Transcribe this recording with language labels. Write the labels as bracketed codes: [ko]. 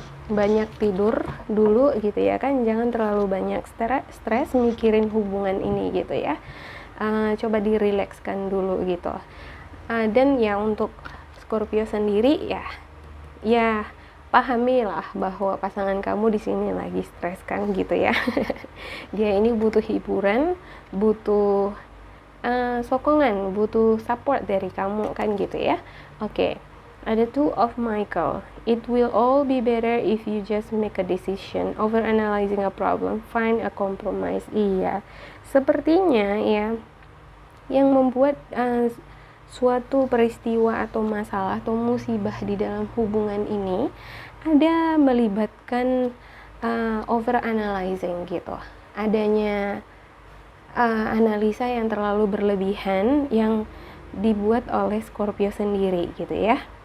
[id] banyak tidur dulu gitu ya kan, jangan terlalu banyak stres mikirin hubungan ini gitu ya, coba dirilekskan dulu gitu, dan ya untuk Scorpio sendiri ya pahamilah bahwa pasangan kamu di sini lagi stres kan gitu ya. Dia ini butuh hiburan, butuh sokongan, butuh support dari kamu kan gitu ya. Oke. Ada Two of Michael. [en] It will all be better if you just make a decision. Over analyzing a problem, find a compromise. Iya. [id] Sepertinya ya yang membuat suatu peristiwa atau masalah atau musibah di dalam hubungan ini ada melibatkan over analyzing gitu, adanya analisa yang terlalu berlebihan yang dibuat oleh Scorpio sendiri gitu ya.